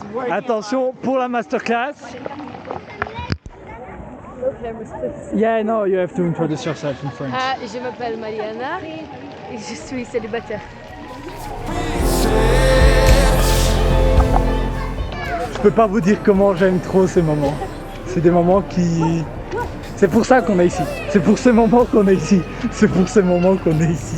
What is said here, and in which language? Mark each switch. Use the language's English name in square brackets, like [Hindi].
[French] Attention pour la masterclass. [English] Yeah, no, you have to introduce yourself in French. [French] Je m'appelle Mariana et je suis célibataire. Je peux pas vous dire comment j'aime trop ces moments. C'est des moments qui... C'est pour ça qu'on est ici. C'est pour ces moments qu'on est ici. C'est pour ces moments qu'on est ici.